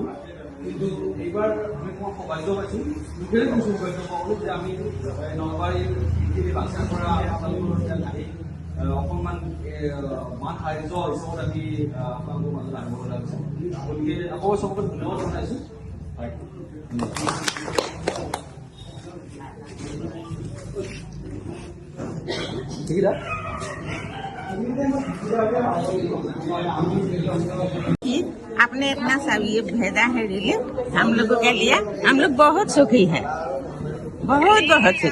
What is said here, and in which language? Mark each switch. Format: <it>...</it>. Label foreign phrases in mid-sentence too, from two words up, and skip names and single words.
<as>কিন্তু এইবাৰ আমি অকণমান সৌভাগ্য পাইছোঁ, দুখেৰে কিছু সৌভাগ্য পালোঁ যে আমি নলবাৰীৰ বাক্সাৰ পৰা আপোনালোকৰ ইয়াত আহি অকণমান মান সাহায্য হিচাপত আমি আপোনালোকৰ মাজত আনিব লগা হৈছে। গতিকে আকৌ চবকে ধন্যবাদ জনাইছোঁ।</as> <hi>आपने इतना सब ये भेजा है रिलीफ हम लोगों के लिए, हम लोग बहुत सुखी है, बहुत सुखी।</hi>